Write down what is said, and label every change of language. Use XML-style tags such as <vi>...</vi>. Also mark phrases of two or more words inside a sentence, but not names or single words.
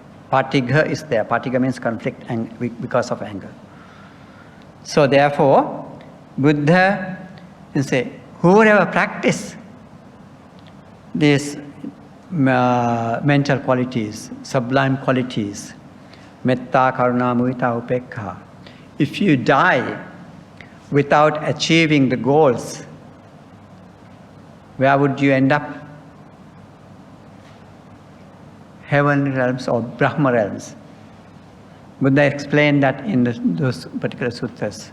<en>Patigha is there. Patigha means conflict because of anger. So therefore, Buddha say, whoever practice these mental qualities, sublime qualities,</en> <pi>metta, karuna, mudita, upekkha,</pi> <en>if you die without achieving the goals, where would you end up? Heavenly realms or Brahma realms. Buddha explained that in those particular suttas.</en>